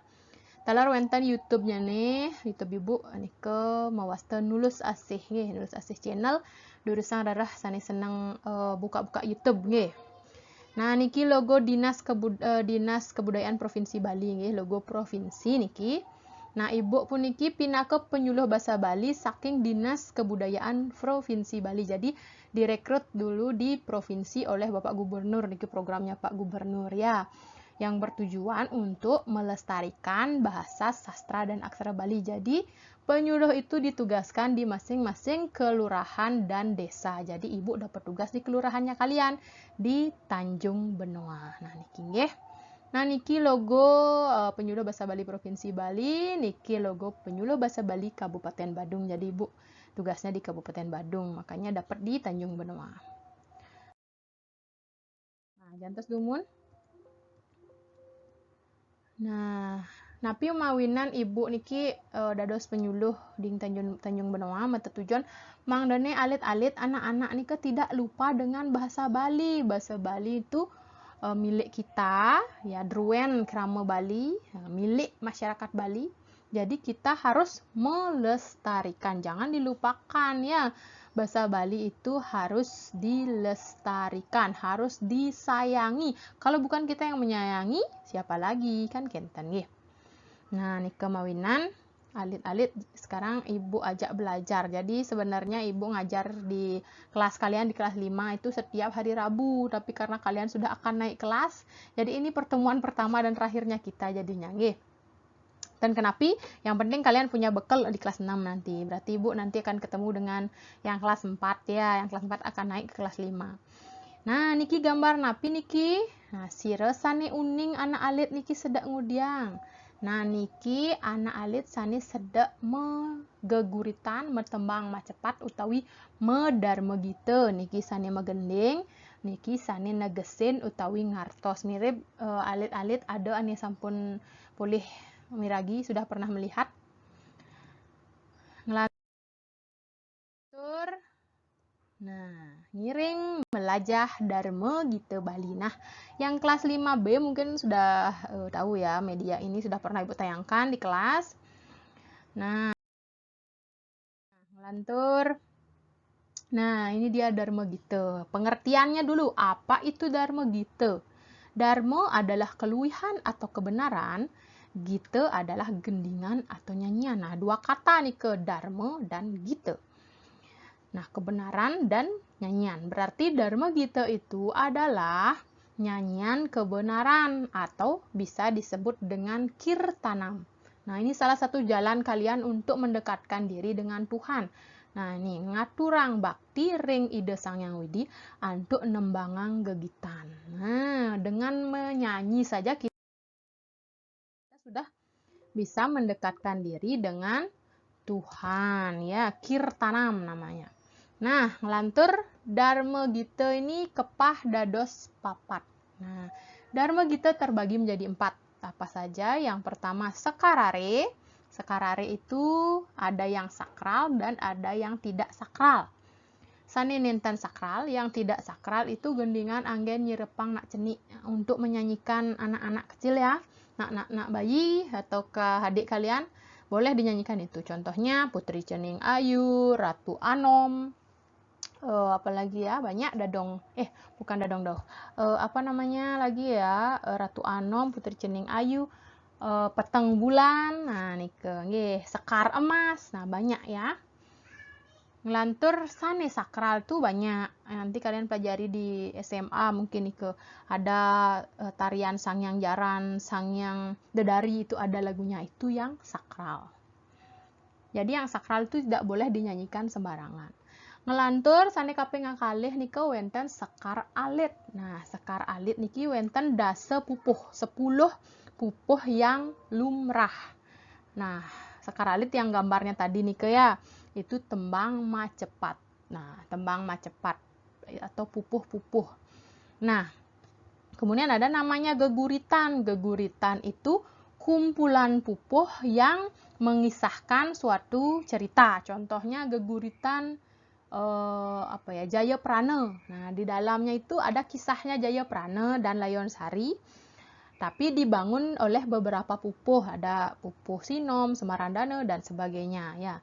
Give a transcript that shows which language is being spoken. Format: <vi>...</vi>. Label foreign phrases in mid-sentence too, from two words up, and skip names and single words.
<ban>Talar wenten YouTube-nya nih, YouTube Ibu nika mawasta nulus asih nggih, nulus asih channel durusang rarah sane seneng buka-buka YouTube nggih. Nah, niki logo Dinas Kebudayaan Provinsi Bali nggih, logo provinsi niki. Nah, Ibu pun niki pinaka penyuluh bahasa Bali saking Dinas Kebudayaan Provinsi Bali.</ban> <id>Jadi direkrut dulu di provinsi oleh Bapak Gubernur, niki programnya Pak Gubernur ya. Yang bertujuan untuk melestarikan bahasa, sastra dan aksara Bali. Jadi penyuluh itu ditugaskan di masing-masing kelurahan dan desa. Jadi Ibu dapat tugas di kelurahannya kalian di Tanjung Benoa.</id> <ban>Nah, niki nggih. Nah, niki logo penyuluh bahasa Bali Provinsi Bali, niki logo penyuluh bahasa Bali Kabupaten Badung.</ban> <id>Jadi Ibu tugasnya di Kabupaten Badung, makanya dapat di Tanjung Benoa.</id> <ban>Nah, jantos dumun. Nah, napi mawinan Ibu niki dados penyuluh di Tanjung Benoa mata tujuan mangdane alit-alit anak-anak nika</ban> <id>tidak lupa dengan bahasa Bali. Bahasa Bali itu milik kita ya,</id> <ban>druen krama Bali,</ban> <id>milik masyarakat Bali. Jadi kita harus melestarikan, jangan dilupakan ya. Bahasa Bali itu harus dilestarikan, harus disayangi. Kalau bukan kita yang menyayangi, siapa lagi kan</id> <ban>kenten nggih.</ban> <id>Nah, nih</id> <ban>kemawinan alit-alit</ban> <id>sekarang Ibu ajak belajar. Jadi sebenarnya Ibu ngajar di kelas kalian di kelas 5 itu setiap hari Rabu, tapi karena kalian sudah akan naik kelas, jadi ini pertemuan pertama dan terakhirnya kita jadinya nggih. Dan kenapa? Yang penting kalian punya bekal di kelas 6 nanti. Berarti Ibu nanti akan ketemu dengan yang kelas 4 ya. Yang kelas 4 akan naik ke kelas 5. Nah,</id> <ban>niki gambar napi niki. Nah, sire sane uning anak alit niki sedak ngudiang. Nah, niki anak alit sane sedak megeguritan, metembang macepat utawi medarma gita. Niki sane megending, niki sane negesin utawi ngartos. Mirip alit-alit ada ane sampun pulih miragi</ban> <id>sudah pernah melihat.</id> <ban>Ngelantur. Nah, ngiring melajah Dharma Gita Bali.</ban> <id>Nah, yang kelas 5B mungkin sudah tahu ya, media ini sudah pernah Ibu tayangkan di kelas. Nah, ngelantur. Nah, ini dia Dharma Gita. Pengertiannya dulu, apa itu Dharma Gita? Dharma adalah keluihan atau kebenaran, Gita adalah gendingan atau nyanyian. Nah, dua kata nih ke Dharma dan Gita. Nah, kebenaran dan nyanyian. Berarti Dharma Gita itu adalah nyanyian kebenaran atau bisa disebut dengan kirtanam. Nah, ini salah satu jalan kalian untuk mendekatkan diri dengan Tuhan.</id> <ban>Nah, ini ngaturang bakti ring ide Sang Hyang Widi antuk nembangang gegitan.</ban> <id>Nah, dengan menyanyi saja kita sudah bisa mendekatkan diri dengan Tuhan, ya, kirtanam namanya. Nah,</id> <ban>ngelantur Dharma Gita ini kepah dados papat.</ban> <id>Nah, Dharma Gita terbagi menjadi 4. Apa saja? Yang pertama Sekarare. Sekarare itu ada yang sakral dan ada yang tidak sakral.</id> <ban>Sane ninten sakral,</ban> <id>yang tidak sakral itu</id> <ban>gendingan anggen nyirepang nak cenik</ban> <id>untuk menyanyikan anak-anak kecil ya. Nak bayi atau ke adik kalian boleh dinyanyikan itu. Contohnya Putri Cening Ayu, Ratu Anom, apalagi ya, banyak dadong, bukan dadong doh, apa namanya lagi ya, Ratu Anom, Putri Cening Ayu, Peteng Bulan, nah nike, Sekar Emas, nah banyak ya.</id> <ban>Ngelantur sane sakral</ban> <id>tuh banyak, nanti kalian pelajari di SMA mungkin nike, ada tarian Sangyang Jaran, Sangyang Dedari, itu ada lagunya, itu yang sakral. Jadi yang sakral itu tidak boleh dinyanyikan sembarangan.</id> <ban>Ngelantur sane kaping kalih nika wenten sekar alit. Nah, sekar alit niki wenten dase pupuh, 10 pupuh</ban> <id>yang lumrah. Nah, sekar alit yang gambarnya tadi nika ya, itu tembang macepat. Nah, tembang macepat atau pupuh-pupuh. Nah, kemudian ada namanya geguritan. Geguritan itu kumpulan pupuh yang mengisahkan suatu cerita. Contohnya geguritan Jayaprana. Nah, di dalamnya itu ada kisahnya Jayaprana dan Layon Sari, tapi dibangun oleh beberapa pupuh, ada pupuh Sinom, Semarandana dan sebagainya ya.</id>